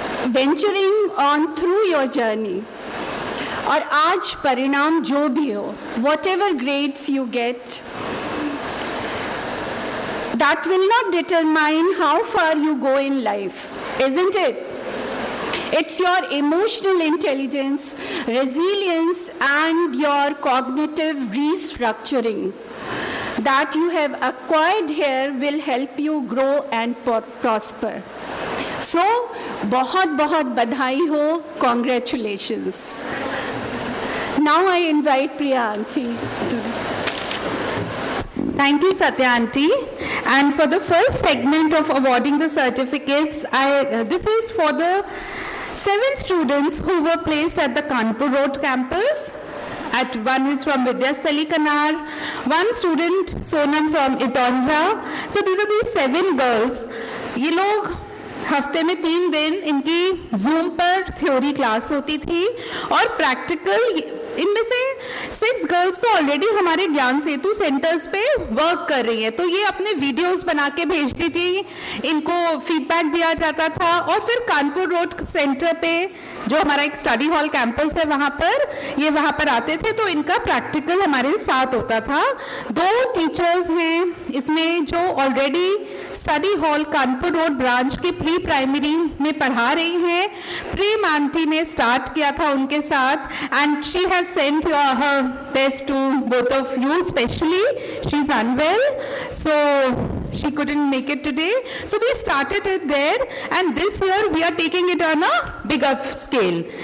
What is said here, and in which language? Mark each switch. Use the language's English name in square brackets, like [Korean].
[English] Venturing on through your journey. [Hindi] और आज परिणाम जो भी हो, [English] whatever grades you get, that will not determine how far you go in life, isn't it? It's your emotional intelligence, resilience, and your cognitive restructuring that you have acquired here will help you grow and prosper. So, [Hindi] बहुत बहुत बधाई हो, congratulations. [English] Now I invite Priya Aunty to... Thank you, Satya Aunty. And for the first segment of awarding the certificates, this is for the 7 students who were placed at the Kanpur Road campus. One is from Vidyasthali Kanar, one student Sonam from Itonja. So these are the 7 girls. [Hindi] ये लोग हफ्ते में 3 दिन इनकी Zoom पर theory class होती थी और प्रैक्टिकल इनमें से 6 गर्ल्स तो ऑलरेडी हमारे ज्ञान सेतु सेंटर्स पे वर्क कर रही हैं, तो ये अपने वीडियोस बना के भेजती थी, इनको फीडबैक दिया जाता था और फिर कानपुर रोड सेंटर पे जो हमारा एक स्टडी हॉल कैंपस है वहाँ पर आते थे, तो इनका प्रैक्टिकल हमारे साथ होता था। 2 टीचर्स हैं इसमें जो already study hall Kanpur road branch की प्री प्राइमरी में पढ़ा रही हैं। प्रेम आंटी ने स्टार्ट किया था उनके साथ [English] And she has sent her best to both of you, especially she's unwell, so she couldn't make it today. So we started it there, and this year we are taking it on a bigger scale.